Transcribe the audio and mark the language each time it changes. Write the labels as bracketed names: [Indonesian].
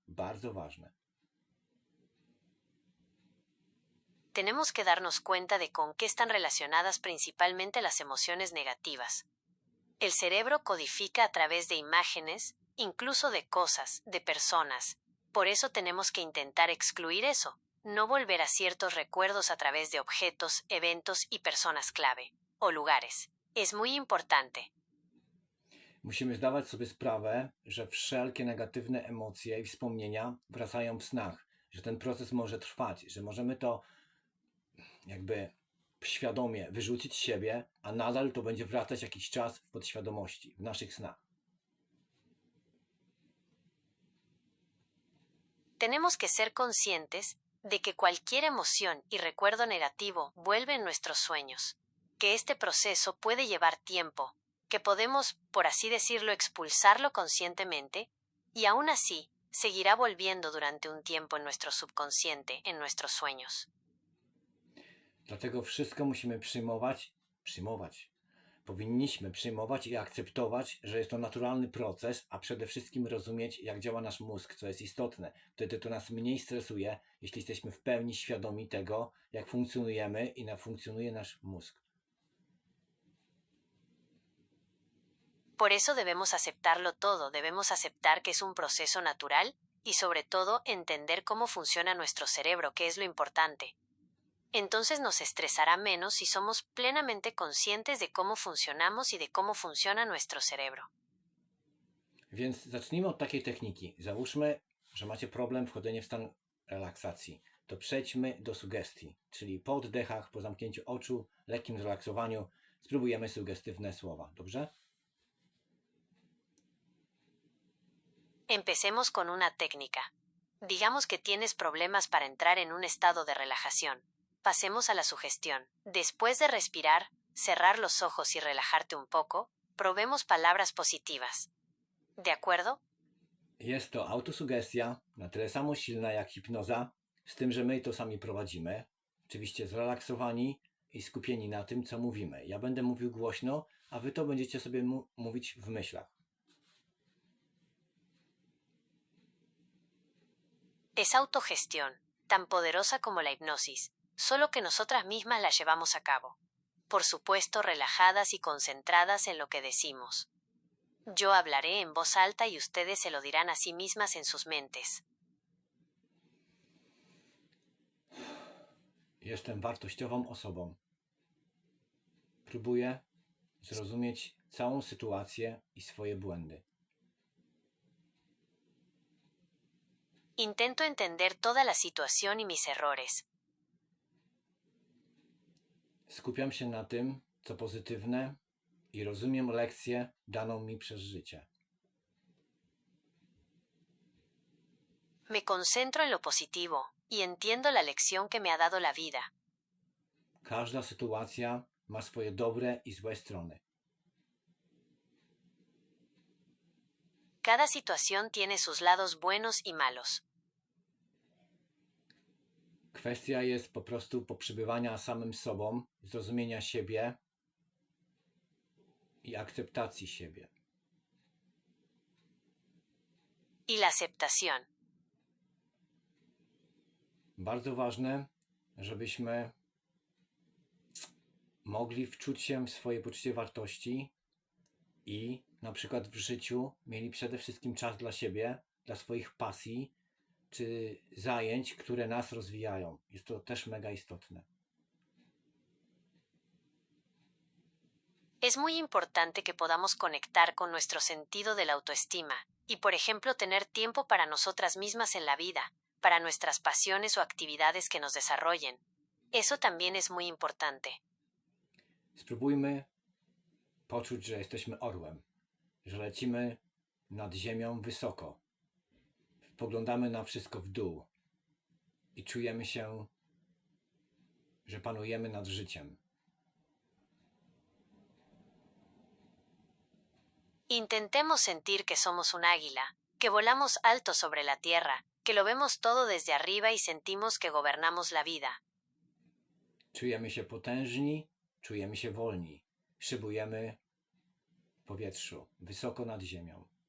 [Polish] Bardzo ważne. [Spanish] Tenemos que darnos cuenta de con qué están relacionadas principalmente las emociones negativas. El cerebro codifica a través de imágenes, incluso de cosas, de personas. Por eso tenemos que intentar excluir eso, no volver a ciertos recuerdos a través de objetos, eventos y personas clave, o lugares. Es muy importante. [Polish] Musimy zdawać sobie sprawę, że wszelkie negatywne emocje i wspomnienia wracają w snach, że ten proces może trwać, że możemy to jakby świadomie wyrzucić z siebie, a nadal to będzie wracać jakiś czas w podświadomości, w naszych snach. [Spanish] Tenemos que ser conscientes de que cualquier emoción y recuerdo negativo vuelve en nuestros sueños, que este proceso puede llevar tiempo, que podemos, por así decirlo, expulsarlo conscientemente, y aún así seguirá volviendo durante un tiempo en nuestro subconsciente, en nuestros sueños. [Polish] Dlatego wszystko musimy przyjmować. Powinniśmy przyjmować i akceptować, że jest to naturalny proces, a przede wszystkim rozumieć, jak działa nasz mózg, co jest istotne. Wtedy to nas mniej stresuje, jeśli jesteśmy w pełni świadomi tego, jak funkcjonujemy i jak funkcjonuje nasz mózg. [Spanish] Por eso debemos aceptarlo todo, debemos aceptar que es un proceso natural y sobre todo entender cómo funciona nuestro cerebro, que es lo importante. Entonces nos estresará menos si somos plenamente conscientes de cómo funcionamos y de cómo funciona nuestro cerebro. [Polish] Więc zacznijmy od takiej techniki. Załóżmy, że macie problem wchodzenia w stan relaksacji. To przejdźmy do sugestii, czyli po oddechach, po zamknięciu oczu, lekkim zrelaksowaniu spróbujemy sugestywne słowa. Dobrze? [Spanish] Empecemos con una técnica. Digamos que tienes problemas para entrar en un estado de relajación. Pasemos a la sugestión. Después de respirar, cerrar los ojos y relajarte un poco, probemos palabras positivas. ¿De acuerdo? [Polish] Jest to autosugestia, na tyle samo silna jak hipnoza, z tym, że my to sami prowadzimy. Oczywiście zrelaksowani i skupieni na tym, co mówimy. Ja będę mówił głośno, a wy to będziecie sobie mówić w myślach. [Spanish] Es autogestión, tan poderosa como la hipnosis, solo que nosotras mismas la llevamos a cabo. Por supuesto, relajadas y concentradas en lo que decimos. Yo hablaré en voz alta y ustedes se lo dirán a sí mismas en sus mentes. [Polish] Jestem wartościową osobą. Próbuję zrozumieć całą sytuację i swoje błędy. [Spanish] Intento entender toda la situación y mis errores. [Polish] Skupiam się na tym, co pozytywne i rozumiem lekcję daną mi przez życie. [Spanish] Me concentro en lo positivo y entiendo la lección que me ha dado la vida. [Polish] Każda sytuacja ma swoje dobre i złe strony. [Spanish] Cada situación tiene sus lados buenos y malos. [Polish] Kwestia jest po prostu poprzebywania samym sobą, zrozumienia siebie i akceptacji siebie. [Spanish] Y la aceptación. [Polish] Bardzo ważne, żebyśmy mogli wczuć się w swoje poczucie wartości i na przykład w życiu mieli przede wszystkim czas dla siebie, dla swoich pasji czy zajęć, które nas rozwijają. Jest to też mega istotne. [Spanish] Es muy importante que podamos conectar con nuestro sentido de la autoestima y, por ejemplo, tener tiempo para nosotras mismas en la vida, para nuestras pasiones o actividades que nos desarrollen. Eso también es muy importante. [Polish] Spróbujmy poczuć, że jesteśmy orłem, że lecimy nad ziemią wysoko. Spoglądamy na wszystko w dół i czujemy się, że panujemy nad życiem. [Spanish] Intentemos sentir que somos un águila, que volamos alto sobre la tierra, que lo vemos todo desde arriba y sentimos que gobernamos la vida. [Polish] Czujemy się potężni, czujemy się wolni. Szybujemy w powietrzu, wysoko nad ziemią.